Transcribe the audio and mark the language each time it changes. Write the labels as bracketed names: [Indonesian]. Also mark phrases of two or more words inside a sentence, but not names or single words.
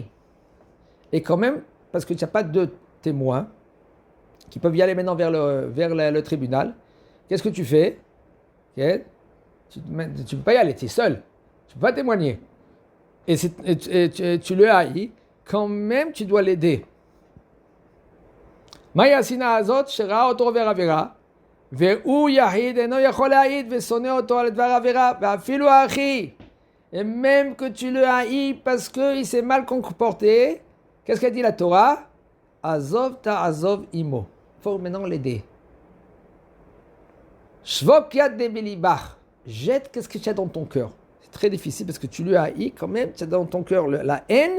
[French] Et quand même, parce que tu n'as pas de témoins qui peuvent y aller maintenant vers le tribunal, qu'est-ce que tu fais? Ken, tu ne peux pas y aller, tu es seul, tu ne peux pas témoigner. Et tu le haïs, quand même tu dois l'aider. [Hebrew] מהי השנאה הזאת? שראה אותו עובר עבירה, והוא יחיד אינו יכול להעיד ושונא אותו על דבר עבירה, ואפילו האחי, [French] et même que tu le haïs parce qu'il s'est mal comporté, qu'est-ce qu'a dit la Torah? [Hebrew] עזוב תעזוב עמו. [French] Il faut maintenant l'aider. [Aramaic] שבוק יד דבליבך. [French] Jette qu'est-ce que tu as dans ton cœur. C'est très difficile parce que tu lui haïs quand même, tu as dans ton cœur la haine.